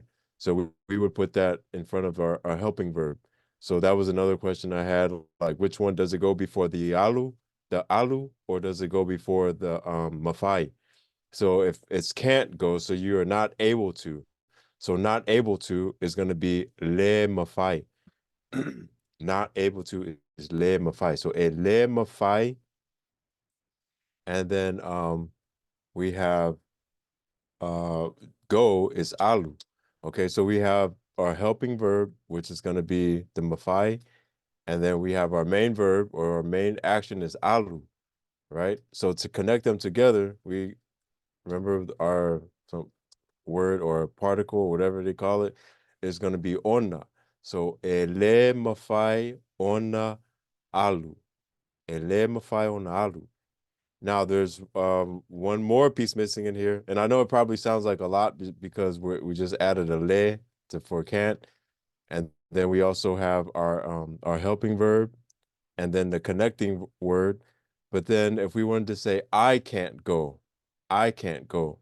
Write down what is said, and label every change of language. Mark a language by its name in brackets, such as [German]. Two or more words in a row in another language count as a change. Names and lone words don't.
[English] So we would put that in front of our helping verb. So that was another question I had, like which one does it go before the alu, or does it go before the mafai? So if it's can't go, so you are not able to. So not able to is going to be [Samoan] le mafai. [English] Not able to is [Samoan] le mafai. So a le mafai, [English] and then we have uh go is alu. Okay, so we have our helping verb, which is going to be the mafai, and then we have our main verb or our main action is alu, right? So to connect them together, we remember our some word or particle, or whatever they call it, is going to be ona. [Samoan] So ele mafai ona alu. Ele mafai ona alu. [English] Now there's one more piece missing in here, and I know it probably sounds like a lot because we just added a le to for can't, and then we also have our helping verb, and then the connecting word. But then if we wanted to say I can't go, I can't go.